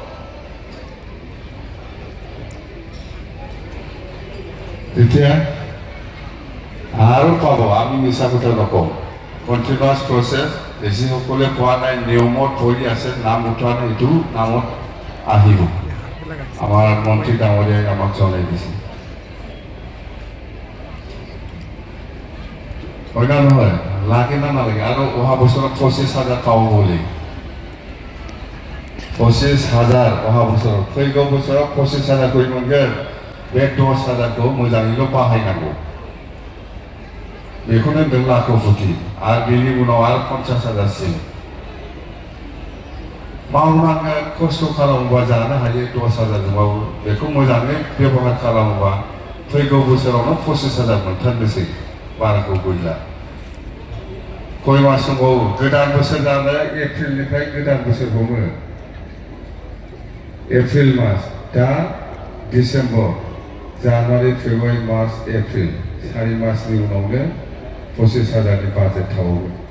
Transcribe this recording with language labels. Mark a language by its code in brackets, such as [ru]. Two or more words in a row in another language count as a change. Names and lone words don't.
[as] তেতিয়া আৰু পাব আমি মিছা কথা নকওঁ [en] continuous process [as] যিসকলে পোৱা নাই নিয়মত পৰি আছে নাম উঠোৱা নাই এইটো নামত আহিব আমাৰ মন্ত্ৰী ডাঙৰীয়াই আমাক জনাই দিছে হয় না নহয় লাগে না নালাগে আৰু অহা বছৰত 25,000 পাব বুলি 25,000 অহা বছৰত [brx] फैगौ बोसोराव 25,000 खरि मोनगोन बे 10,000खौ मोजाङैल' बाहायनांगौ बेखौनो होनदों लाखोपति आरो बेनि उनाव आरो 50,000सिम मावनांगोन खस्थ' खालामोबा जानो हायो 10,000जोंबाबो बेखौ मोजाङै बेबहार खालामोबा फैगौ बोसोरावनो 25,000 मोनथारनोसै बाराखौ गैला कय मास दंबावो गोदान बोसोर जानो एप्रिलनिफ्राय गोदान बोसोर हमो एप्रिल मास दा [en] December January February March April [brx] 4 मासनि उनावनो 25,000नि बाजेट थाबावो